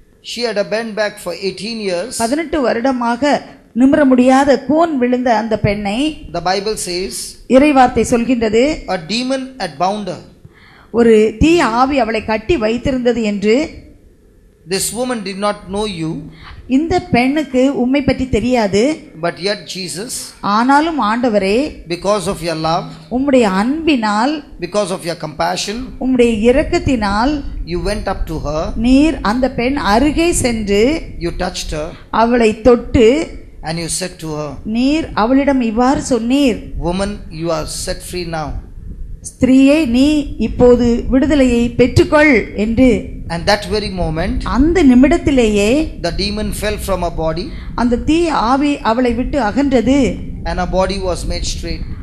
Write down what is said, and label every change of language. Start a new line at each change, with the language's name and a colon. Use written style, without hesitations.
English: she had a bent back for 18 years.
Tamil: 18 வருடமாக நிமிர முடியாத கூன் விழுந்த அந்த பெண்ணை
English: The Bible says
Tamil: இறைவார்த்தை சொல்கின்றது,
English: a demon had bound her.
Tamil: ஒரு தீய ஆவி அவளை கட்டி வைத்திருந்தது என்று.
English: This woman did not know you,
Tamil: இந்த பெண்ணுக்கு உம்மை பற்றி தெரியாது.
English: but yet Jesus,
Tamil: ஆனாலும் ஆண்டவரே,
English: because of your love,
Tamil: உம்முடைய அன்பினால்,
English: because of your compassion,
Tamil: உம்முடைய இரக்கத்தினால்
English: you went up to her,
Tamil: நீர் அந்த பெண் அருகே சென்று
English: you touched her,
Tamil: அவளை தொட்டு
English: and you said to her,
Tamil: நீர் அவளிடம் இவ்வாறு சொன்னீர்,
English: woman, you are set free now.
Tamil: ஸ்திரீயே, நீ இப்போது விடுதலையை பெற்றுக்கொள் என்று.
English: And that very moment,
Tamil: அந்த நிமிடத்திலேயே
English: the demon fell from her body,
Tamil: அந்த தீய ஆவி அவளை விட்டு அகன்றது.
English: and her body was made straight.